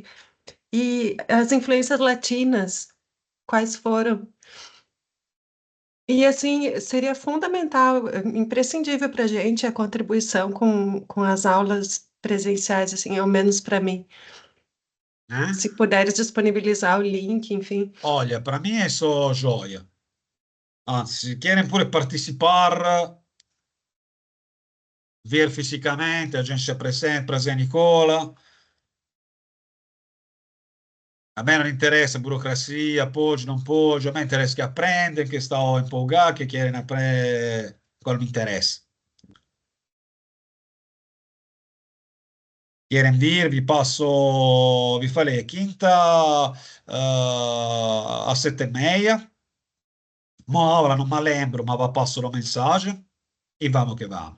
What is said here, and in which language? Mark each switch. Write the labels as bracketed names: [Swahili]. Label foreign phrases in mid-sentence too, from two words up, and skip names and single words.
[Portuguese] E as influências latinas, quais foram? E assim, seria fundamental, imprescindível para a gente a contribuição com as aulas presenciais, assim, ao menos para mim. Se puderes disponibilizar o link, enfim. Olha, para mim é [Italian] só gioia. Anzi, [Portuguese] se querem pure participar, ver fisicamente, a gente se presente Nicola. [Italian] A me non interessa burocrazia, [Portuguese] pode, não pode, [Italian] a me interessa [Portuguese] que aprendem, que estão empolgados, que querem aprender, qual me interessa. Querem vir, vi falei, quinta às 7h30, uma aula, não me lembro, mas vi passo a mensagem e vamos que vamos.